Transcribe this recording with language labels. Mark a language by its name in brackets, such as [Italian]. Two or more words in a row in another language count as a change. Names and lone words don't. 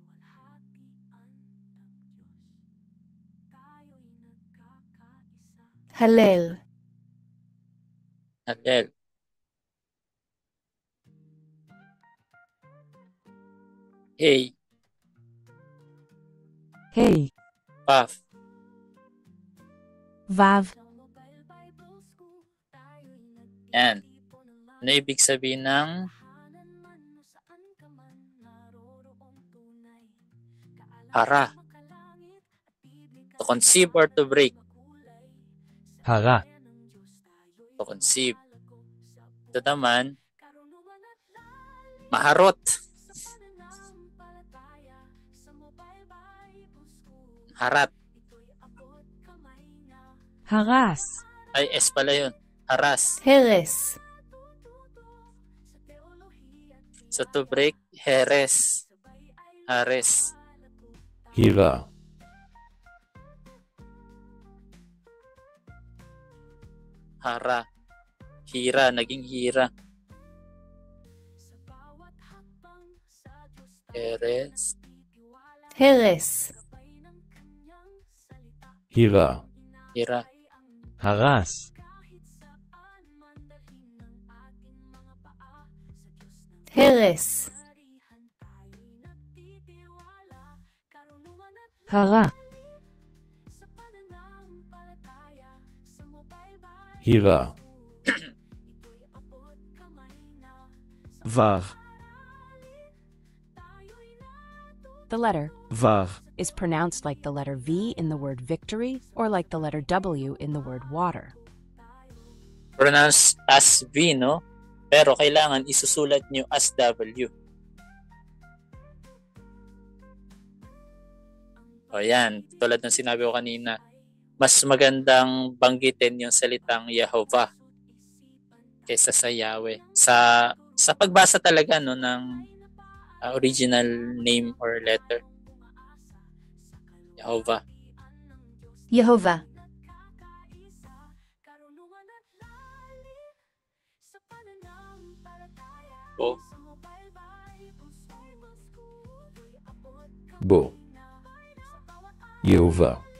[Hebrew] Halel. Halel. Hey. Hey. Paf. Vav. [Filipino] Yan. Ano ibig sabihin ng hara? [English] To conceive or to break? [Hebrew] Hara. [English] To conceive. [Filipino] Ito naman, maharot. [Hebrew] Harat. Haras. [Filipino] Ay, S pala yun. Haras. [Hebrew] Heres. [English] So to break, heres. [Hebrew] Hares. Hira. Hara. Hira, naging hira. Eres. הרס, הירה, Hira. הרס, הרס, הרע, הירה. וו, [English] The letter [Hebrew] וו, [English] is pronounced like the letter V in the word victory or like the letter W in the word water. Pronounce as V, no? [Filipino] Pero kailangan isusulat nyo as W. O yan, tulad ng sinabi ko kanina, mas magandang banggitin yung salitang Yehovah kaysa sa Yahweh. Sa pagbasa talaga no ng [English] original name or letter. [Hebrew] Yehovah. יהובה, O בו, יהובה,